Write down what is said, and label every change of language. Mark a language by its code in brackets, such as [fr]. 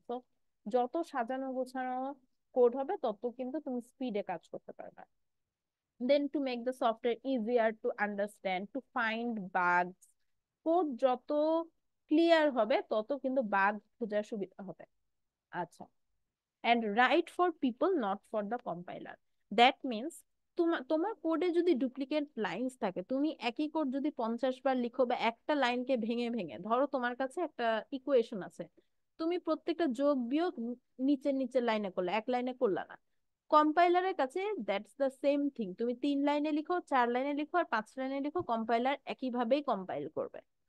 [bn] So যত সাজানো গোছানো কোড হবে, তত কিন্তু তুমি স্পিডে কাজ করতে পারবে। [en] Then to make the software easier to understand, to find bugs. [bn] Code যত ক্লিয়ার হবে তত কিন্তু বাগ খোঁজার সুবিধা হবে। [en] আচ্ছা, and write for people not for the compiler. That means [bn] তোমার কোডে যদি ডুপ্লিকেট লাইনস থাকে, তুমি একই কোড যদি 50 বার লিখো বা একটা লাইনকে ভেঙে ভেঙে, ধরো তোমার কাছে একটা ইকুয়েশন আছে, তুমি প্রত্যেকটা যোগ বিয়োগ নিচের নিচের লাইনে করলে, এক লাইনে করলা না। কম্পাইলারের কাছে [en] that's the same thing, [bn] তুমি 3 লাইনে লিখো, 4 লাইনে লিখো আর 5 লাইনে লিখো, কম্পাইলার একইভাবেই কম্পাইল করবে।